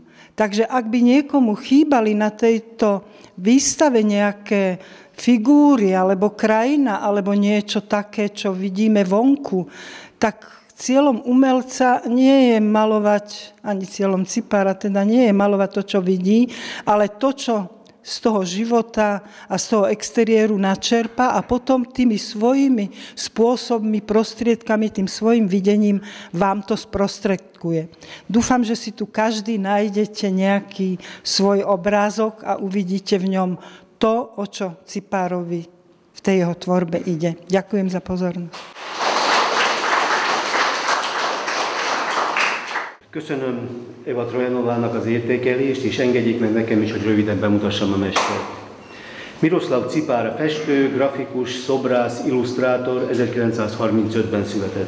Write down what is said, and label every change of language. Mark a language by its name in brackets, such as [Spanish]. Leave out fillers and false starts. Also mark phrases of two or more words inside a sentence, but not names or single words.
[Slovak] Takže ak by niekomu chýbali na tejto výstave nejaké figúry, alebo krajina, alebo niečo také, čo vidíme vonku, tak cieľom umelca nie je malovať, ani cieľom Cipára teda nie je malovať to, čo vidí, ale to, čo z toho života a z toho exteriéru načerpa a potom tými svojimi spôsobmi, prostriedkami, tým svojim videním vám to sprostredkuje. Dúfam, že si tu každý nájdete nejaký svoj obrázok a uvidíte v ňom to, o čo Cipárovi v tej jeho tvorbe ide. Ďakujem za pozornosť. [Hungarian] Köszönöm Eva Trojanovának az értékelést, és engedjék meg nekem is, hogy röviden bemutassam a mestert. Miroslav Cipár festő, grafikus, szobrász, illusztrátor 1935-ben született.